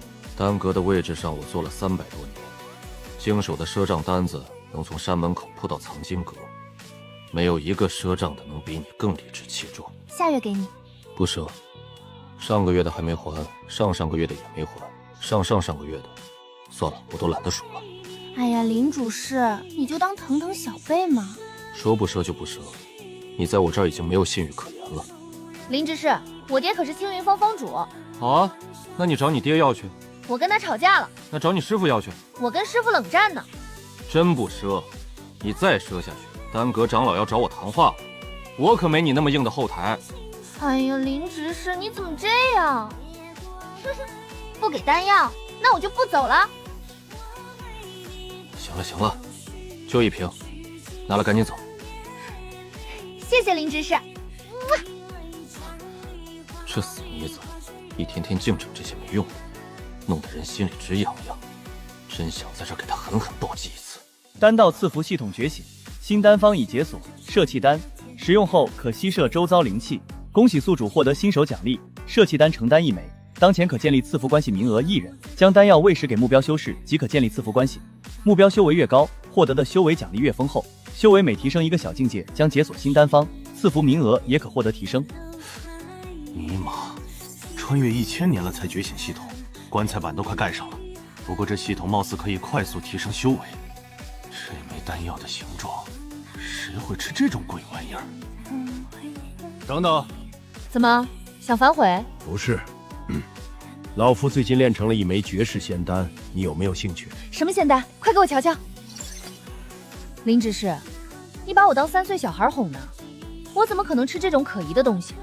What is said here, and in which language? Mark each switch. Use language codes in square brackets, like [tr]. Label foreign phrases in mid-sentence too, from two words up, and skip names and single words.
[zh] 丹閣的位置上，我做了300多年，經手的賒賬單子能從山門口鋪到藏經閣，沒有一個賒賬的能比你更理直氣壯。下月給你。不賒，上個月的還沒還，上上個月的也沒還，上上上個月的，算了，我都懶得數了。哎呀，林主事，你就當疼疼小輩嘛。說不賒就不賒，你在我這兒已經沒有信譽可言了。林执事，我爹可是青雲峰峰主。好啊，那你找你爹要去。我跟他吵架了。那找你師父要去。我跟師父冷戰呢。真不賒，你再賒下去，丹閣長老要找我談話了，我可沒你那麼硬的後台。哎呀，林执事，你怎麼這樣？哼哼，不給丹药，那我就不走了。行了行了，就1瓶，拿了趕緊走。謝謝林执事。这死妮子，一天天净整這些沒用的，弄得人心裡直癢癢，真想在這給他狠狠暴擊一次。丹道賜福系統覺醒，新丹方已解鎖，攝氣丹使用後可吸攝周遭靈氣。恭喜宿主獲得新手獎勵，攝氣丹成丹1枚，當前可建立賜福關係名額1人，將丹藥餵食給目標修士即可建立賜福關係。目標修為越高，獲得的修為獎勵越豐厚，修為每提升1個小境界將解鎖新丹方，賜福名額也可獲得提升。尼瑪，穿越1000年了才覺醒系統，棺材板都快蓋上了。不過這系統貌似可以快速提升修為。這枚丹藥的形狀，誰會吃這種鬼玩意兒？等等，怎麼想反悔？不是，老夫最近練成了一枚絕世仙丹，你有沒有興趣？什麼仙丹？快給我瞧瞧。林執事，你把我當3歲小孩哄呢？我怎麼可能吃這種可疑的東西？